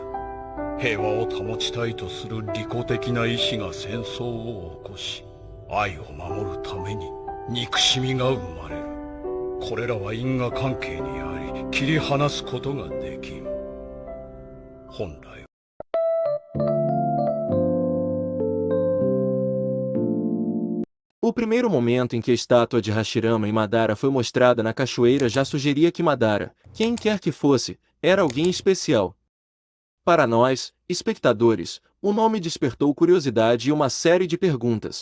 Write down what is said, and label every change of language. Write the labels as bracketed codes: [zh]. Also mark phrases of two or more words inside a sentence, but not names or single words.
[ja] 平和を保ちたいとする利己的な意志が戦争を起こし、愛を守るために憎しみが生まれる。これらは因果関係にあり、切り離すことができん。本来。 [pt] O primeiro momento em que a estátua de Hashirama em Madara foi mostrada na cachoeira já sugeria que Madara, quem quer que fosse, era alguém especial. Para nós, espectadores, o nome despertou curiosidade e uma série de perguntas.